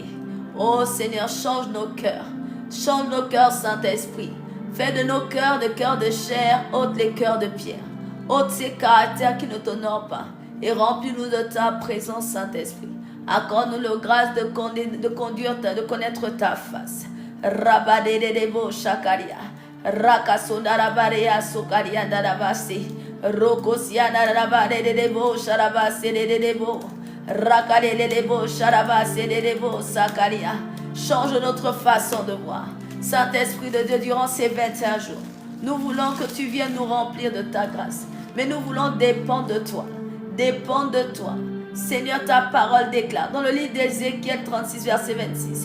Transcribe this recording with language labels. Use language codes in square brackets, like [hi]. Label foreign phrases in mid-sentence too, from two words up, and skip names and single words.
[fr] Oh Seigneur, change nos cœurs. Change nos cœurs, Saint-Esprit. Fais de nos cœurs des cœurs de chair, ôte les cœurs de pierre. Ôte ces caractères qui ne t'honorent pas et remplis-nous de ta présence, Saint-Esprit. Accorde-nous la grâce de conduire, de connaître ta face. Rabadedebo Shakaria, Rakasondarabarea Sokaria Darabasi, Rokosiana Rabadedebo Sharabase Dedebo, Rakadedebo Sharabase Dedebo Sakaria. Change notre façon de voir. Saint-Esprit de Dieu, durant ces 21 jours, nous voulons que tu viennes nous remplir de ta grâce. Mais nous voulons dépendre de toi. Dépendre de toi. Seigneur, ta parole déclare dans le livre d'Ézéchiel 36, verset 26.